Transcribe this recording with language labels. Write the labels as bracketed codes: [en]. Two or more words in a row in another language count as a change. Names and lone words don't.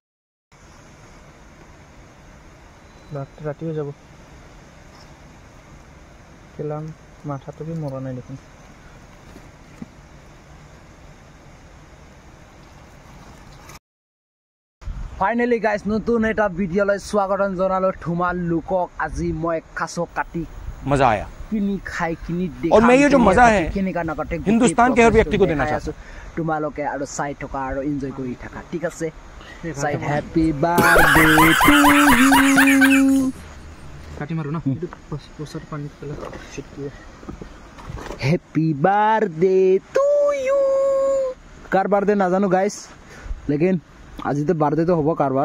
[as] ৰাতিও যাব কেলাম, মাথাটো বি মৰা নাই দেখোন। ফাইনেলি গাইজ নতুন এটা ভিডিঅ'লৈ স্বাগতম জনালোঁ তোমালোকক। আজি মই কাছ কাটি [hi] मजा आया [as] কিনি খাই কিনি [hi] और मैं ये जो मजा है [as] কেনেকা নাকাটে [hi] हिंदुस्तान के हर व्यक्ति को देना चाहता हूं। [as] তোমালোকে আৰু চাই থকা আৰু এনজয় কৰি থাকা, ঠিক আছে। [en] চাই Happy birthday to you. [as] কাটি মাৰো না, এইটো পছৰ পানী পেলা চিটটো। [en] Happy birthday to you. [as] কাৰ বাৰ্থডে নাজানো গাইজ, লেকিন আজিতো বাৰ্থডেটো হ'ব কাৰোবাৰ।